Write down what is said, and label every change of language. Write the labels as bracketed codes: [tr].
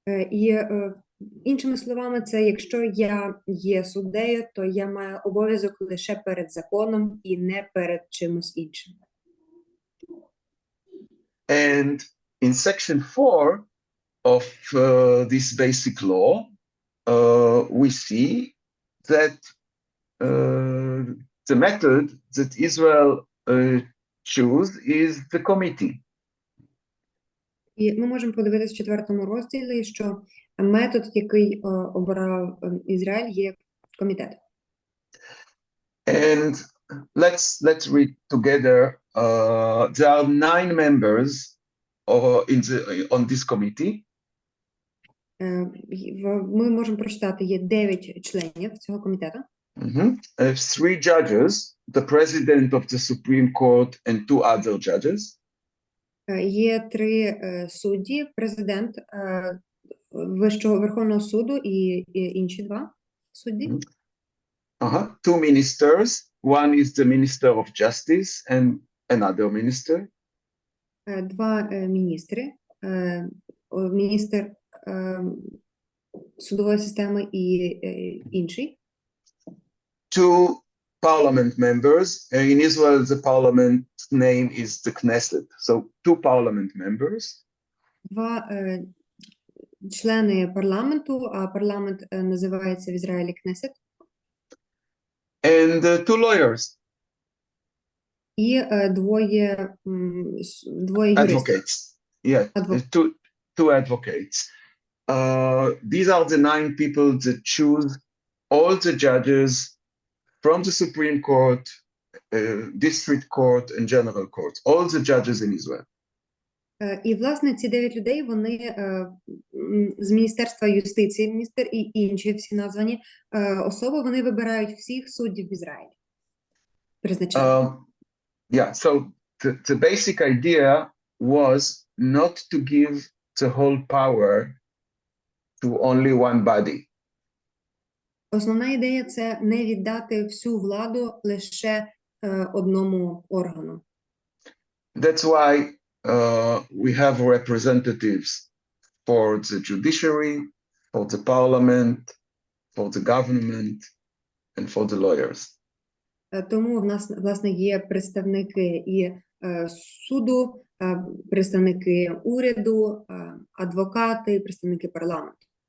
[uk] І іншими словами, це якщо я є суддею, то я маю обов'язок лише перед законом і не перед чимось іншим. [en] And in section 4 of this basic law, we see that the method that Israel choose is the committee. [uk] І ми можемо подивитися в 4-му розділі, що метод, який обрав Ізраїль, є комітет. [en] And let's read together. There are 9 members on this committee. [uk] Ми можемо прочитати, є 9 членів цього комітету. [en] 3 judges, the president of the Supreme Court and 2 other judges. [uk] Є 3 судді, президент Вищого Верховного суду і інші 2 судді. [en] 2 ministers. One is the Minister of Justice and another minister. [uk] 2 міністри. Міністр судової системи і інший. [en] 2 parliament members. In Israel, the parliament name is the Knesset. So 2 parliament members. [uk] 2 члени парламенту, а парламент називається в Ізраїлі Кнесет. [en] And 2 lawyers. [uk] І двоє юристів. [en] Advocates. Yeah, Advocate. two advocates. These are the 9 people that choose all the judges from the Supreme Court, District Court, and General Court. All the judges in Israel. [uk] І, власне, ці 9 людей, вони з Міністерства юстиції, міністр і інші всі названі особи, вони вибирають всіх суддів в Ізраїлі. Призначають. [en] Yeah, so the basic idea was not to give the whole power to only one body. [uk] Основна ідея – це не віддати всю владу лише одному органу. [en] That's why we have representatives for the judiciary, for the parliament, for the government, and for the lawyers. [uk] Тому в нас, власне, є представники і суду, представники уряду, адвокати, представники парламенту.